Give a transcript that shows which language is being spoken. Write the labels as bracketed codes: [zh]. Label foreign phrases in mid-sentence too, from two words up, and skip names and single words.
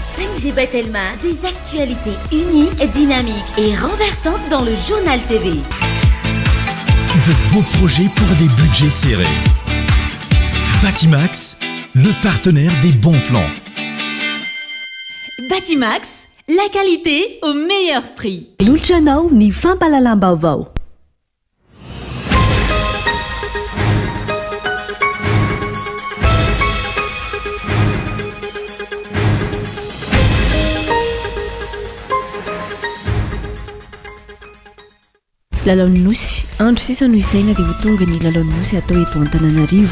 [fr] MG Bethelma, des actualités uniques, dynamiques et renversantes dans le journal TV. De beaux projets pour des budgets serrés. Batimax, le partenaire des bons plans. Batimax, la qualité au meilleur prix. [mg] Lolotranao ny fampalalam-baovao. Lalaon'ny nosy andro sisa no isaina dia ho tonga ny lalaon'ny nosy atao eto Antananarivo.